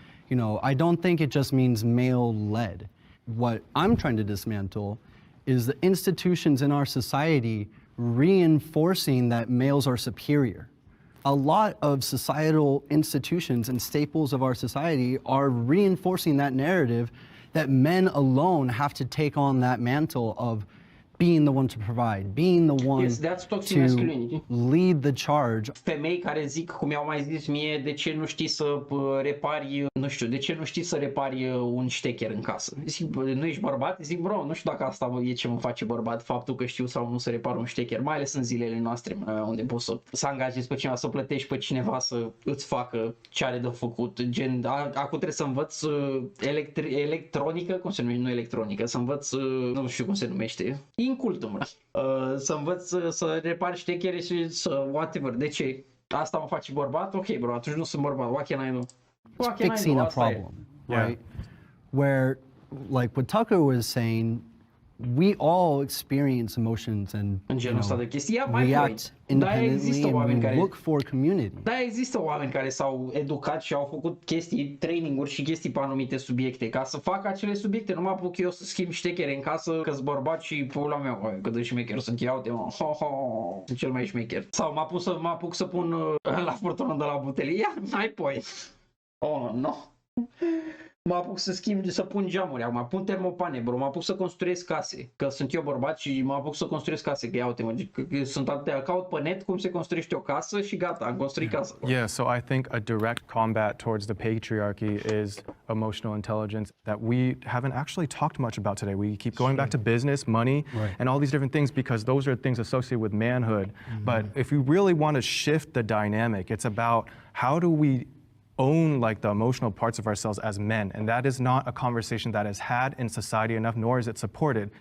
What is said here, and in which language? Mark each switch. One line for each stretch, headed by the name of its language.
English: I don't think it just means male-led. What I'm trying to dismantle is the institutions in our society reinforcing that males are superior. A lot of societal institutions and staples of our society are reinforcing that narrative that men alone have to take on that mantle of being the one to provide, being the one to lead the charge.
Romanian: Femei care zic, cum i-au mai zis mie, de ce nu știi să repari, de ce nu știi să repari un ștecher în casă? Zic, nu ești bărbat? Zic, bro, nu știu dacă asta e ce mă face bărbat, faptul că știu sau nu să repar un ștecher, mai ales în zilele noastre, unde poți să angajezi pe cineva, să plătești pe cineva să îți facă ce are de făcut. Gen, acum trebuie să învăț electronică, cum se numește, nu electronică, să învăț, nu știu cum se numește, incultul, mă. Să învăț să repar ștechere și să whatever. De ce? Asta mă face bărbat? Ok, bro, atunci nu sunt bărbat.
English: What can I do? Fixing a problem, right? Where, like what Tucker was saying, we all experience emotions and react independently and we look for community.
Romanian: Da, există oameni care s-au educat și au făcut chestii, traininguri și chestii pe anumite subiecte. Ca să fac acele subiecte, nu mă apuc eu să schimb ștechere în casă că-s bărbat și pula mea, cât de șmecher sunt eu, sunt cel mai șmecher. Sau mă apuc să pun la furtună de la butelie, ia, n-ai point.
English: Oh, no.
Romanian: Mă apuc să schimb, să pun geamuri, acum pun termopane, bro, mă apuc să construiesc case, că sunt eu bărbat și mă apuc să construiesc case, că ia uite, că sunt atâtea, caut pe net cum se construiește o casă și gata, am construit casa.
English: Yeah, so I think a direct combat towards the patriarchy is emotional intelligence that we haven't actually talked much about today. We keep going back to business, money, and all these different things because those are things associated with manhood. But if you really want to shift the dynamic, it's about how do we own like the emotional parts of ourselves as men, and that is not a conversation that is had in society enough, nor is it supported.